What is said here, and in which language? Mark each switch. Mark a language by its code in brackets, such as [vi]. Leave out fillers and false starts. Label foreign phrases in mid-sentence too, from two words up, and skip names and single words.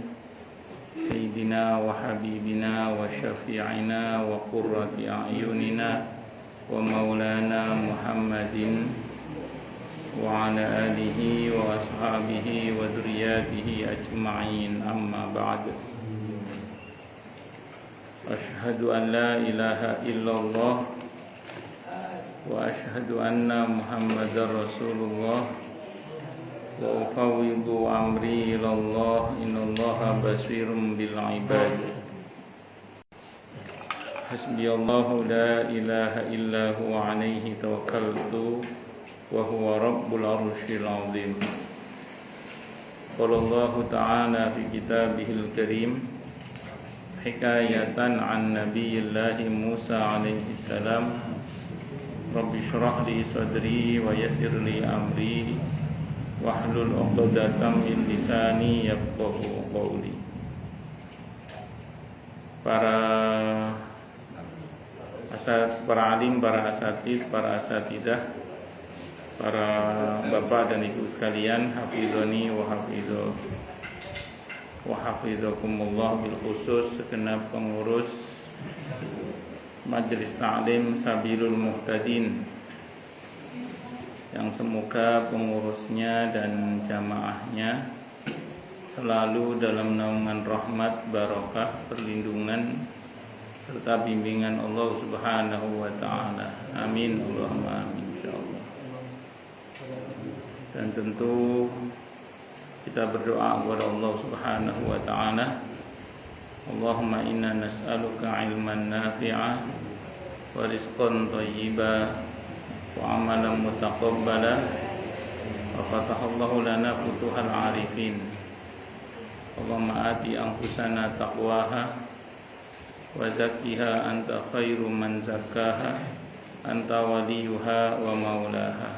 [ar] سيدنا وحبيبنا وشفيعنا وقرة أعيننا ومولانا محمد وعلى آله وأصحابه وذريته أجمعين، أما بعد. أشهد أن لا إله إلا الله وأشهد أن محمدا رسول الله وأفوض أمري إلى الله، إن الله بصير بالعباد. حسبي الله لا إله إلا هو عليه توكلت وهو رب العرش العظيم. قال الله تعالى في كتابه الكريم حكاية عن نبي الله موسى عليه السلام، رب اشرح لي صدري ويسر لي أمري واحلل عقدة من لساني يفقهوا قولي. [id] Para alim, para asatid, para asatidah, para bapak dan ibu sekalian, [ar] حفظنا و [id] hafizakumullah, bil khusus segenap pengurus Majelis Ta'lim Sabilul Muhtadin, yang semoga pengurusnya dan jamaahnya selalu dalam naungan rahmat, barakah, perlindungan serta bimbingan Allah [ar] سبحانه وتعالى. آمين، اللهم آمين، إن شاء الله. [id] Dan tentu kita berdoa kepada [ar] الله سبحانه وتعالى، اللهم إنا نسألك علما نافعا ورزقا طيبا وعملا متقبلا وفتح الله لنا فتوح العارفين. اللهم آت نفوسنا تقواها وزكها أنت خير من زكاها أنت وليها ومولاها.